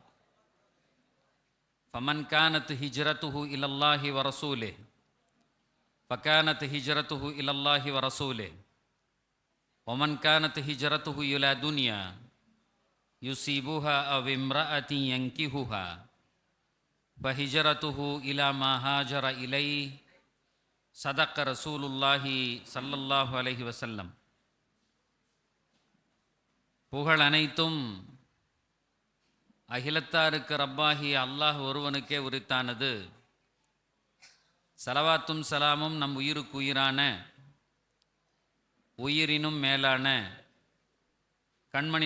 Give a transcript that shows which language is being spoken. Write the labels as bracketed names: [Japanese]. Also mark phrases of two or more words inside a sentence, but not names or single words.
[Arabic] فمن كانت هجرته إلى الله ورسوله فكانت هجرته إلى الله ورسوله ومن كانت هجرته إلى دنيا يصيبها أو امرأة ينكحها فهجرته إلى ما هاجر إليه. صدق رسول الله صلى الله عليه وسلم. [Tamil] புகழ் அனைத்தும் அகிலத்தாருக்கு ரப்பாகிய அல்லாஹ் ஒருவனுக்கே உரித்தானது. சலவாத்தும் சலாமும் நம் உயிருக்கு உயிரான, உயிரினும் மேலான கண்மணி